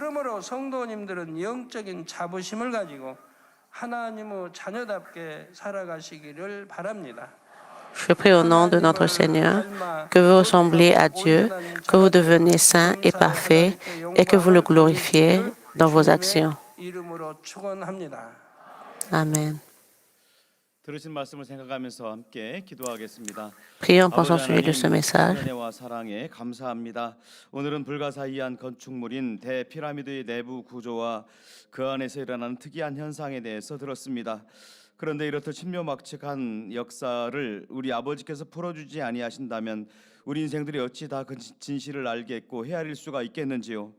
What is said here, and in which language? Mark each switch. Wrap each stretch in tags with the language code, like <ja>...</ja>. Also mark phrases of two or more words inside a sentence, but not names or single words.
<fr>Je prie au nom de notre Seigneur que vous ressembliez à Dieu, que vous deveniez saints et parfaits et que vous le glorifiez dans vos actions. Amen. Prions en pensant au sujet de ce message.</fr> <ko>오늘은 불가사의한 건축물인 대피라미드의 내부 구조와 그 안에서 일어나는 특이한 현상에 대해서 들었습니다. 그런데 이렇듯 신묘막측한 역사를 우리 아버지께서 풀어주지 아니하신다면 우리 인생들이 어찌 다 그 진실을 알겠고 헤아릴 수가 있겠는지요.</ko>